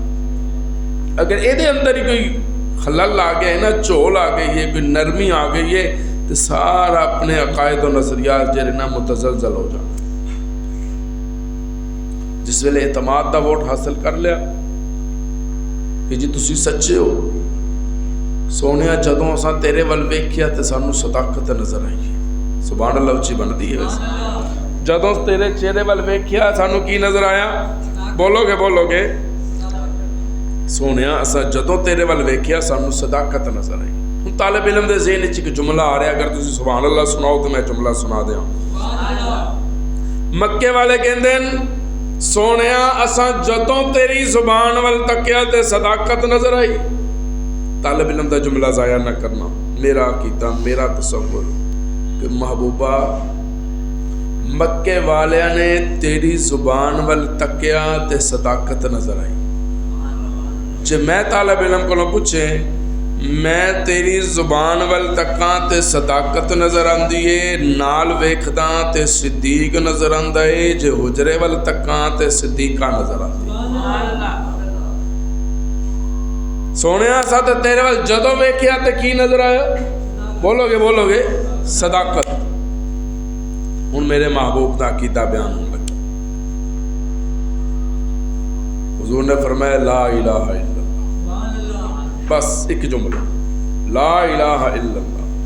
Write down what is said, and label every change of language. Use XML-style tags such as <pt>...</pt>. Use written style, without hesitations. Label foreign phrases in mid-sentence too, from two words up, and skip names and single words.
<ur>اگر یہ اندر ہی کوئی خلل آ گیا ہے نا، چول آ گئی ہے، کوئی نرمی آ گئی ہے، تو سارا اپنے عقائد و نظریات جڑے نا متزلزل ہو جانا۔</ur> <pa>جس ویلے اعتماد دا ووٹ حاصل کر لیا کہ جی تسی سچے ہو، سونیا جدوں اساں تیرے ول ویکھیا تے سانو صداقت نظر آئی،</pa> <ar>سبحان اللہ</ar> <pa>اچھی بندی ہے ویسے، جدوں تیرے چہرے ول ویکھیا سانو کی نظر آیا؟ بولو گے سونیا اساں جدوں تیرے ول ویکھیا سانو صداقت نظر آئی۔ ہن طالب علم دے ذہن وچ ایک جملہ آ رہا، اگر تسی</pa> <ar>سبحان اللہ</ar> <pa>سناؤ تو میں جملہ سنا دیاں۔ مکے والے کہندے سونیا اساں جدوں تیری زبان ول تکیا تے صداقت نظر آئی، طالب علم دا جملہ ضائع نہ کرنا. میرا عقیدہ میرا تصور کہ محبوبہ مکے والیاں نے تیری زبان ول تکیا تے صداقت نظر آئی. جے میں طالب علم کو پوچھے میں تیری زبان ول تکاں تے صداقت نظر آندی ہے نال ویکھداں تے صدیق نظر آندا ہے. جے حجرے ول تکاں تے صدیقہ نظر آندی ہے. سونیا سا تے تیرے ول جدوں ویکھیا تے کی نظر آیا؟ بولو گے صداقت. ہن میرے محبوب دا عقیدہ بیان ہون لگا.</pa> <ur>حضور نے فرمایا</ur> <ar>لا الہ الا اللہ.</ar> <ur>بس ایک جملہ</ur> <ar>لا الہ الا اللہ.</ar>